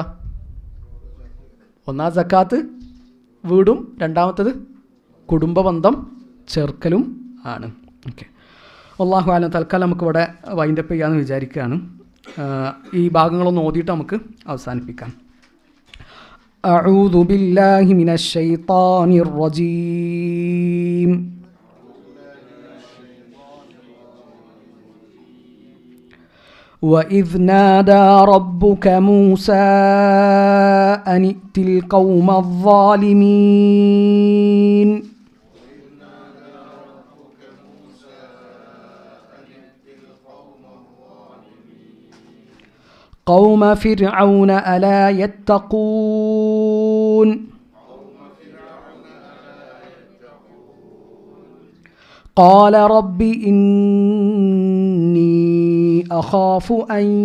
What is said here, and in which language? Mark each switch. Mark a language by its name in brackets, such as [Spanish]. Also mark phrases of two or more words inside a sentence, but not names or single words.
[Malayalam] ഒന്നാം സക്കാത്ത് വീടും, രണ്ടാമത്തത് കുടുംബബന്ധം ചേർക്കലും ആണ്. [Arabic] ഓക്കെ, الله أعلم. [Malayalam] തൽക്കാലം നമുക്കിവിടെ വൈൻഡപ്പ് ചെയ്യാമെന്ന് വിചാരിക്കുകയാണ്. ഈ ഭാഗങ്ങളൊന്ന് ഓതിയിട്ട് നമുക്ക് അവസാനിപ്പിക്കാം. [Arabic] أعوذ بالله من الشيطان الرجيم. وَإِذْ نَادَى رَبُّكَ مُوسَىٰ أَنِ ائْتِ الْقَوْمَ الظَّالِمِينَ قوم فرعون ألا يتقون قال رب إني أخاف أن